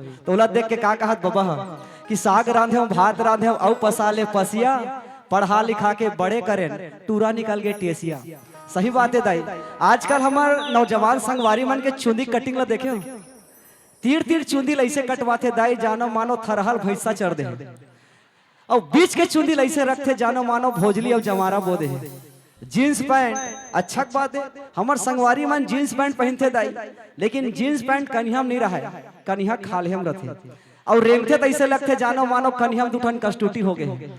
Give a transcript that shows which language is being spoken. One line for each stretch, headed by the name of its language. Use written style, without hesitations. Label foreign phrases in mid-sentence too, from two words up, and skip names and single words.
Chhattisgarhi: तो ओला देख के का कहत बाबा कि साग रांधे भात रांधे औ पसाले पसिया, पढ़ा लिखा के बड़े करें टूरा निकल गए टेसिया। सही बात है दाई। आजकल हमार नौजवान संगवारी मन के चुंदी कटिंग ला देखे, तीर तीर चुंदी ऐसे कटवाते दाई जानो मानो थरहल भैंसा चढ़ दे, और बीच के चुंदी ऐसे रखते जानो मानो भोजली और जमारा बोदे है। जीन्स पैंट अच्छा बात है, हमार संगवारी मन जीन्स पैंट पहनते दाई, लेकिन जीन्स पैंट कन्हम नहीं रहा, कन्हा खाले हम रहते और रेंगते तो ऐसे लगते जानो मानो कन्हम दुठन कष्टुटी हो गए।